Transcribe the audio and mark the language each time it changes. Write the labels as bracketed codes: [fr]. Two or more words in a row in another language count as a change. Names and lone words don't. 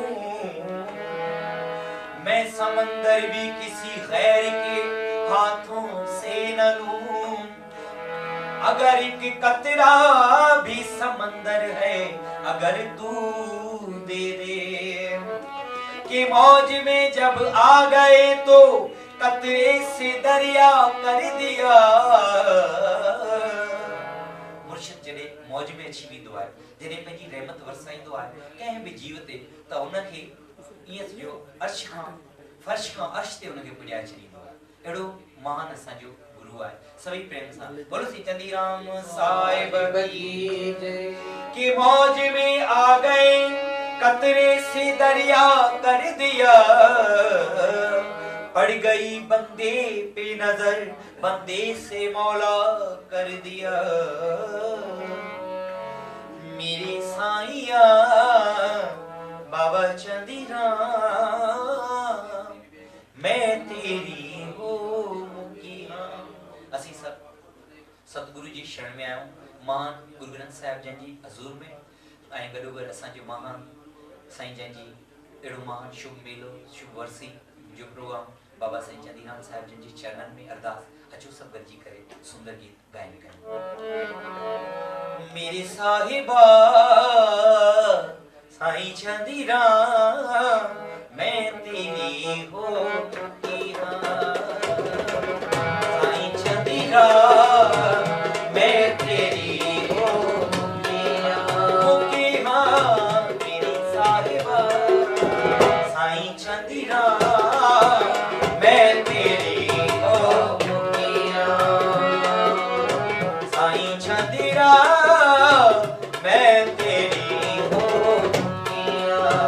[hi] मैं समंदर भी किसी गैर के हाथों से न लूं, अगर एक कतरा भी समंदर है अगर तू दे दे, कि मौज में जब आ गए तो कतरे से दरिया कर दिया। [sd] मुर्शिद जड़े मौज में अची वेंदो आहे, जॾहिं पंहिंजी रहमत वरसाईंदो आहे कंहिं बि जीव ते, त उनखे ईअं जो अर्श खां फर्श खां अर्श ते उनखे पुॼाए छॾींदो आहे। अहिड़ो महान असांजो गुरु आहे। [hi] सभी प्रेम सां बोलो श्री चंदीराम साहिब की जय। कि मौज में आ गए कतरे से दरिया कर दिया, पड़ गई बंदे पे नजर बंदे से मौला कर दिया। मेरे साईया बाबा चंदीराम मैं तेरी हो मुखिया। [sd] असी सब सतगुरु जी शरण में आयो, महान गुरु ग्रंथ साहिब जन जी हजूर में ऐं गॾोगॾु असांजो महान साईं जन जी अहिड़ो महान शुभ मेलो शुभ वर्सी जो प्रोग्राम बाबा साईं चंदीराम साहिब जन जी चरणनि में अरदास। अचो सब गॾिजी करे सुंदर गीत गायन कयूं। [hi] मेरे साहिबा साईं चंदीराम मैं तेरी हो मुखिया, साईं चंदीराम मैं तेरी हो मुखिया, मुखिया मेरी साहिबा साईं चंदीराम मैं तेरी हो मुखिया, साईं चंदीराम मैं तेरी हो मुखिया।